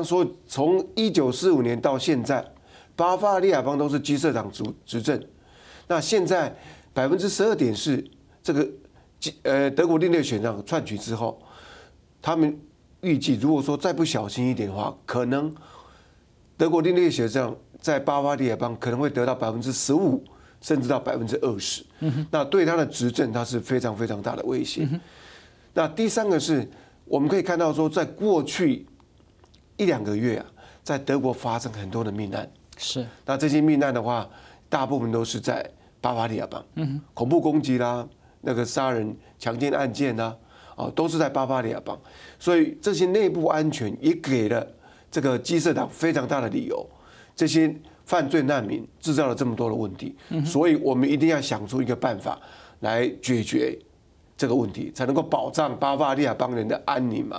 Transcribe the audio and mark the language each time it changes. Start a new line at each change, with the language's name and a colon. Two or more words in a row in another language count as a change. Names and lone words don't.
Chinese: 所以從1945年到現在，巴伐利亞邦都是基社黨執政。那現在12.4%這個德國另類選項竄取之後，他們預計如果說再不小心一點的話，可能德國另類選項在巴伐利亞邦可能會得到15% 甚至到20%，那對他的執政他是非常非常大的威脅。那第三個是我們可以看到說，在過去1-2個月啊，在德國發生很多的命案，是，那這些命案的話，大部分都是在巴伐利亞邦，恐怖攻擊啦，那個殺人強姦案件啦，啊，都是在巴伐利亞邦，所以這些內部安全也給了這個基社黨非常大的理由，這些犯罪難民製造了這麼多的問題，所以我們一定要想出一個辦法來解決這個問題，才能夠保障巴伐利亞邦人的安寧嘛。